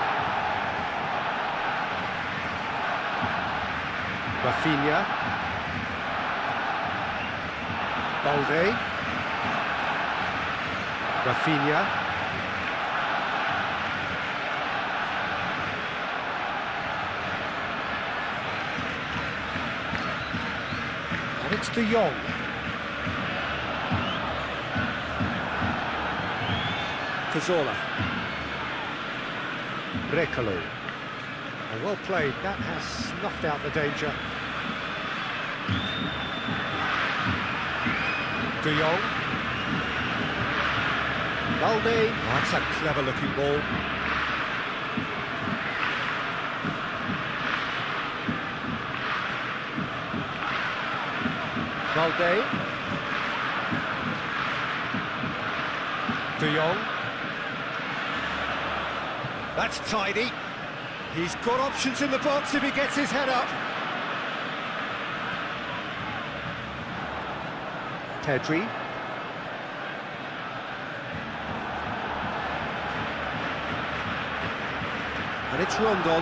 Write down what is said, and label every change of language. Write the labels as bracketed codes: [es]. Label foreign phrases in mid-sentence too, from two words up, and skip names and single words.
[en] Rafinha, Balde, Rafinha, it's De Jong. Cazorla. Brecalo. Well played, that has snuffed out the danger. De Jong. Balde. That's a clever looking ball. Balde. De Jong. That's tidy. He's got options in the box if he gets his head up. Pedri. And it's Rondon.